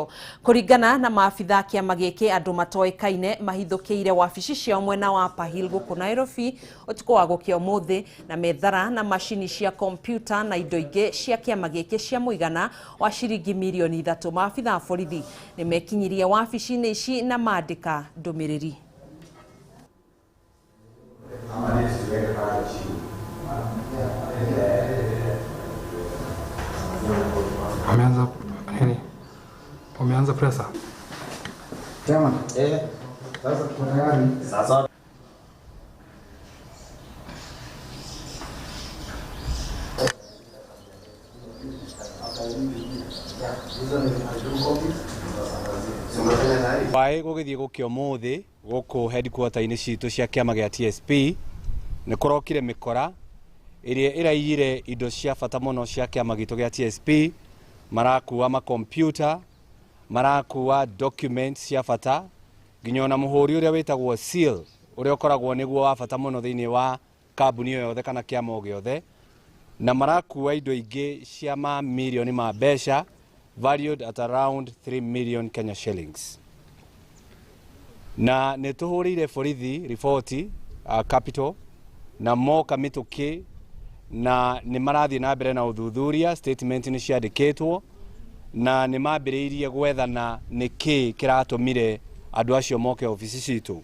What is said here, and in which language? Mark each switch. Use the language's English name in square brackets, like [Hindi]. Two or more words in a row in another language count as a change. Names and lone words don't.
[Kikuyu] Kũringana na maabitha kĩama gĩkĩ, andũ matoĩkaine mahithũkĩire wabici ciao mwena wa Pahil gũkũ Nairobi ũtukũ wa gũkĩa ũmũthĩ na methara na macini cia kompyuta na indo ingĩ cia kĩama gĩkĩ cia mũigana wa ciringi milioni 3. Maabitha a borithi nĩ mekinyirie wabici-inĩ ici na mandĩka ndũmĩrĩri. [Swahili] Wameanza presa. Chama. Sasa. [Kikuyu] Wae gũgĩthiĩ gũkĩa ũmũthĩ gũkũ headquarter-inĩ citũ cia kĩama gĩa TSP nĩ kũrokire mĩkora ĩrĩa ĩraiyire indo cia bata mũno cia kĩama gitũ gĩa TSP, marakuwa makompyuta, marakuwa documents cia bata, nginya ona mũhũri ũrĩa wĩtagwo seal ũrĩa ũkoragwo nĩguo wa bata mũno thĩinĩ wa kambuni o yothe kana kĩama o gĩothe, na marakuwa indo ingĩ cia mamirioni ma mbeca [English] valued at around 3 million Kenya shillings. [Kikuyu] Na nĩ tũhũrĩire borithi riboti capital na moka mĩtũkĩ na nĩ marathiĩ na mbere na ũthuthuria, statement nĩ ciandĩkĩtwo na nĩ mambĩrĩirie gwethana nĩkĩ kĩratũmire andũ acio moke ofici citũ.